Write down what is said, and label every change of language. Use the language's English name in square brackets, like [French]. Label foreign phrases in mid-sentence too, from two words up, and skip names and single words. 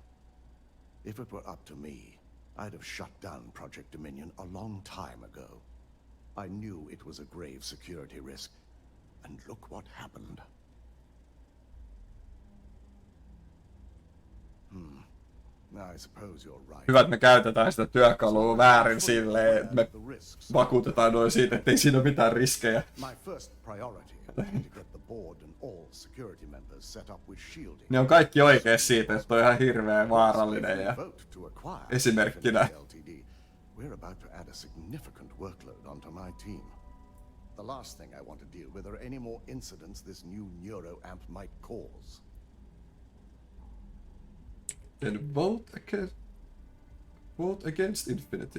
[English] If it were up to me, I'd have shut down Project Dominion a long time ago. I knew it was a grave security risk, and look what happened. I suppose you're right. [Finnish] Hyvä, että me käytetään sitä työkalua väärin silleen, että me vakuutetaan noin siitä, ettei siinä ole mitään riskejä. [English] My first priority is to get the board and all security members set up with shielding. [Finnish] Ne on kaikki oikein siitä, että on ihan hirveän vaarallinen ja esimerkkinä. [English] We're about to add a significant workload onto my team. The last thing I want to deal with are any more incidents this new neuroamp might cause. Then vote against Infinity.